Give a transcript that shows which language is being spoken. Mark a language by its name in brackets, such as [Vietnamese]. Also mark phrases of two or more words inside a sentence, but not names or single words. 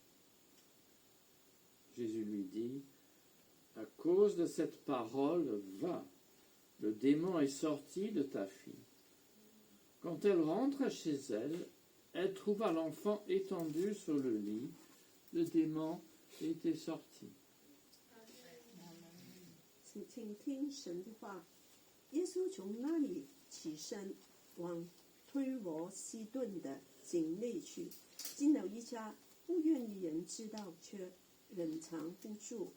[French] Jésus lui dit, à cause de cette parole, va, le démon est sorti de ta fille. Quand elle rentra chez elle, elle trouva l'enfant étendu sur le lit. Le démon était sorti. [Chinese] 请听神的话。耶稣从那里起身，往推罗西顿的境内去，进了一家，不愿意人知道，却忍藏不住。